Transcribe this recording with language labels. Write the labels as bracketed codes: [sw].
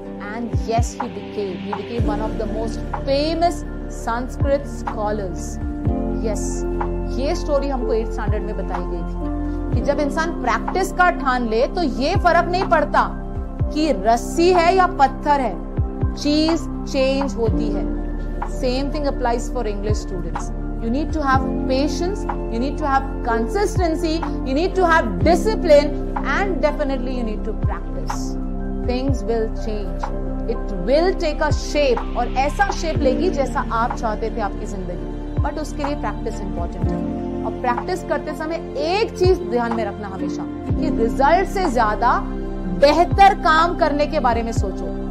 [en] And yes, he became one of the most famous Sanskrit scholars. Yes, [hi] ये story हमको 8th standard में बताई गई थी कि जब इंसान प्रैक्टिस का ठान ले तो ये फर्क नहीं पड़ता कि रस्सी है या पत्थर है, चीज चेंज होती है। [en] Same thing applies for English students. You need to have patience, you need to have consistency, you need to have discipline, and definitely you need to practice. Things will change. It will take a shape, [hi] और ऐसा shape लेगी जैसा आप चाहते थे आपकी जिंदगी, but उसके लिए प्रैक्टिस इंपॉर्टेंट है। और प्रैक्टिस करते समय एक चीज ध्यान में रखना हमेशा कि रिजल्ट से ज्यादा बेहतर काम करने के बारे में सोचो।